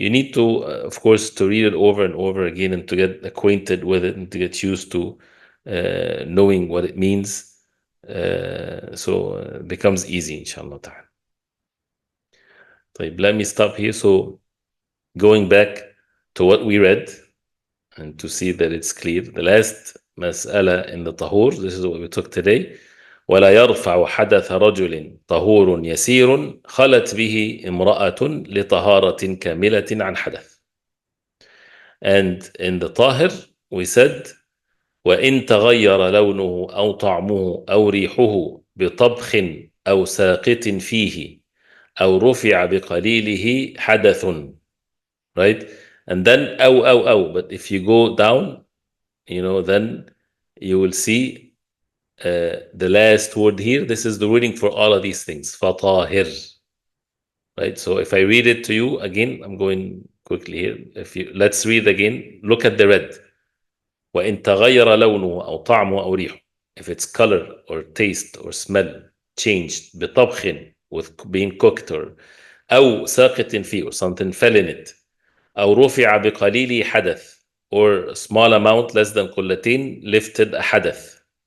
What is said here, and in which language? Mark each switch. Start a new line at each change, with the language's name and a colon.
English: You need to of course to read it over and over again and to get acquainted with it and to get used to knowing what it means, so it becomes easy inshallah ta'ala. طيب, let me stop here. So going back to what we read and to see that it's clear. The last mas'ala in the tahur, this is what we took today.
Arabic: ولا يرفع حدث رجل طهور يسير خلت به امرأة لطهارة كاملة عن حدث. And in the tahir, we said وإن تغير لونه أو طعمه أو ريحه بطبخ أو ساقط فيه أو رفع بقليله حدث.
English: Right? And then أو. But if you go down, then you will see the last word here. This is the reading for all of these things. Fatahir. Right? So if I read it to you again, I'm going quickly here. Let's read again. Look at the red.
Arabic: وإن تغير لونه أو طعمه أو ريحه.
English: If its color or taste or smell changed بطبخ, with being cooked, or أو ساقط فيه, or something fell in it. أو رفع بقليل حدث, or small amount less than قلتين lifted a حدث.